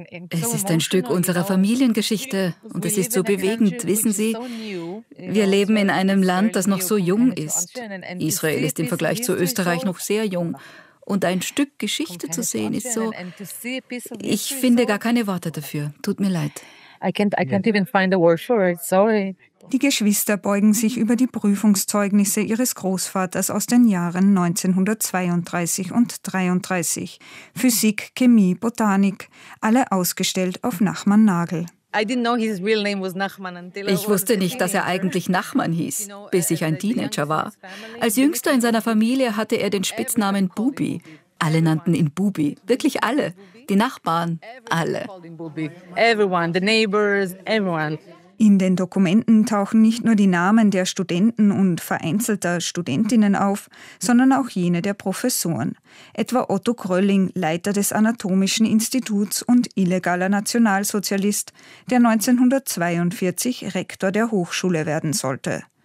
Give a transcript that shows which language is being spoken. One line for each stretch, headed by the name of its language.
German: Es ist ein Stück unserer Familiengeschichte und es ist so bewegend, wissen Sie? Wir leben in einem Land, das noch so jung ist. Israel ist im Vergleich zu Österreich noch sehr jung. Und ein Stück Geschichte zu sehen ist so, ich finde gar keine Worte dafür. Tut mir leid.
English: I can't even find a word for it. Sorry.
German: Die Geschwister beugen sich über die Prüfungszeugnisse ihres Großvaters aus den Jahren 1932 und 1933. Physik, Chemie, Botanik, alle ausgestellt auf Nachman Nagel. Ich wusste nicht, dass er eigentlich Nachman hieß, bis ich ein Teenager war. Als Jüngster in seiner Familie hatte er den Spitznamen Bubi. Alle nannten ihn Bubi, wirklich alle. Die Nachbarn, alle.
English: Everyone, the neighbors, everyone.
German: In den Dokumenten tauchen nicht nur die Namen der Studenten und vereinzelter Studentinnen auf, sondern auch jene der Professoren. Etwa Otto Grölling, Leiter des Anatomischen Instituts und illegaler Nationalsozialist, der 1942 Rektor der Hochschule werden sollte.